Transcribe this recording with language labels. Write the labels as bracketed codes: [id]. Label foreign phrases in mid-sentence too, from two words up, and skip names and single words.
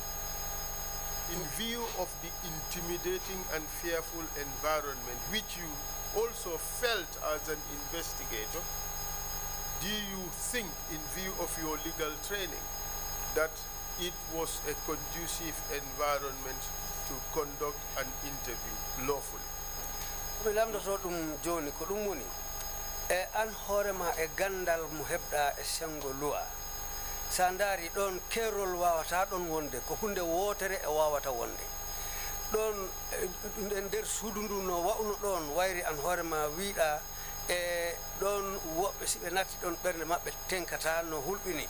[en] In view of the intimidating and fearful environment which you also felt as an investigator, do you think, in view of your legal training, that it was a conducive environment to conduct an interview lawfully? [ff] Mi lamdoto ɗum joni ko ɗum woni e an hoorema e gandal mo heɓɗa e sengo loi. Sa ndaari ɗon keerol wawata ɗon wonde ko hunde wootere e wawata wonde ɗon nder suudu ndu no wawno ɗon wayri an hoorema wiiɗa e ɗon woɓɓe si ɓe natti ɗon ɓernde maɓɓe tenkata no hulɓini.